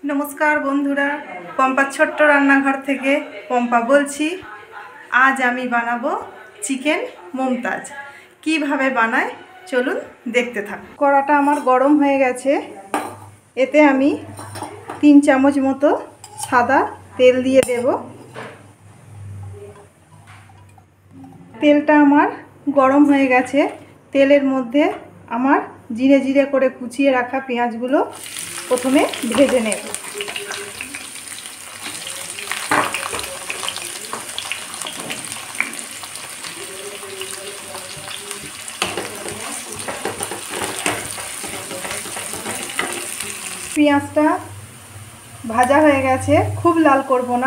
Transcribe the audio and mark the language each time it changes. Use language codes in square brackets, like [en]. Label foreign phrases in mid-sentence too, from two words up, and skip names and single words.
[bn] নমস্কার বন্ধুরা পম্পা ছোট্ট রান্নাঘর থেকে পম্পা বলছি। আজ আমি বানাবো চিকেন মুমতাজ। কিভাবে বানায় চলুন দেখতে থাকুন। কড়াটা আমার গরম হয়ে গেছে। এতে আমি 3 চামচ মতো সাদা তেল দিয়ে দেব। তেলটা আমার গরম হয়ে গেছে। তেলের মধ্য আমার জিরে জিরে করে কুচিয়ে রাখা পেঁয়াজগুলো প্রথমে ভেজে নেব। পেঁয়াজটা ভাজা হয়ে গেছে, খুব লাল করব না।